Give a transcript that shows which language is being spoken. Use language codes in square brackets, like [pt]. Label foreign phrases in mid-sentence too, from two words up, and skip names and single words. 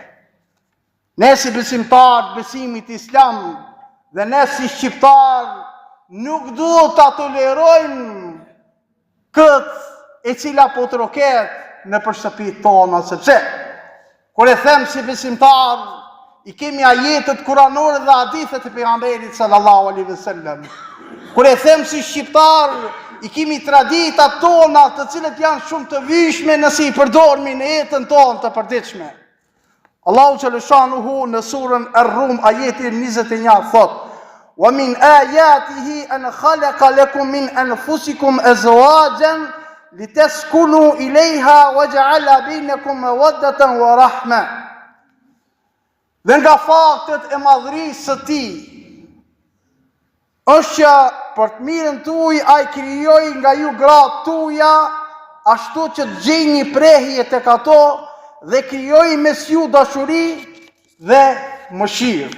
[sq] Ne si besimtar besimit Islam dhe ne si shqiptar nuk duhet ta tolerojmë këtë e cila po të roket në shtëpitë tona, sepse kur e them si besimtar I kemi ajetet kuranore dhe hadithet e pejgamberit [ar] صلى الله عليه وسلم. [sq] Kur e them si shqiptar I kemi traditat tona të cilat janë shumë të vishme nëse I përdormi në jetën tonë të përditshme. [ar] الله جل شأنه [sq] në surën Ar-Rum ajetin 21 thotë: [ar] وَمِنْ آيَاتِهِ أَنْ خَلَقَ لَكُمْ مِنْ أَنْفُسِكُمْ أَزْوَاجًا لِتَسْكُنُوا إِلَيْهَا وَجَعَلَ بَيْنَكُمْ مَوَدَّةً وَرَحْمَةً. [sq] Dhe nga faktet e madhërisë së Tij është që për të mirën tuaj ai krijoi nga ju gratë tuaja ashtu që të gjejnë një prehje tek ato dhe krijoi mes ju dashuri dhe mëshirë.